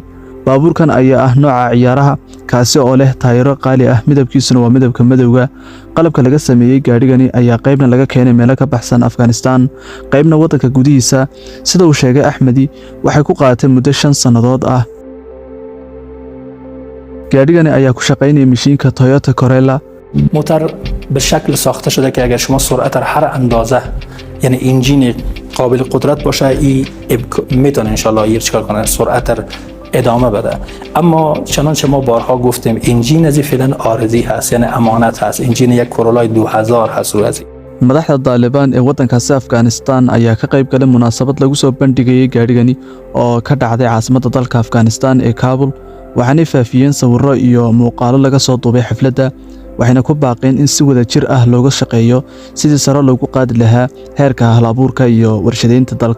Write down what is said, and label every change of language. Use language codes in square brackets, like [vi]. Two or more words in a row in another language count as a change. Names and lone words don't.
[so] Baabuurkan ayaa ah nooca ciyaaraha, kaasi oo leh taayiro qaali ah, midabkiisuna waa midabka madowga. Qalabka laga sameeyay gaadhigani ayaa qaybna laga keenay meelo ka baxsan Afghanistan, qaybna waddanka gudihiisa. Sida uu sheegay Axmedi, waxay ku qaadatay muddo 5 sannadood ah. gaadhigani ayaa ku shaqaynaya mishiinka Toyota Corolla. [fa] موتور به شکل ساخته شده که اگر شما سرعت هر اندازه یعنی انجین قابل قدرت باشه این میتونه انشالله یه چیکار کنه سرعت ادامه بده. اما چنانچه ما بارها گفتیم انجین از فعلا عارضی هست، یعنی امانت هست. انجین یک کرولای 2000 هست از [so] madaxda Taliban ee waddankaasi Afghanistan ayaa ka qayb galay munaasabad lagu soo bandhigayay gaadhigani oo ka dhacday caasimadda dalka Afghanistan ee Kabul. waxaanay faafiyeen sawirro iyo muuqaalo laga soo duubay xafladda, waxayna ku baaqeen in si wada jir ah looga shaqeeyo sidii sare loogu qaadi lahaa heerka hal-abuurka iyo warshadeynta dalka.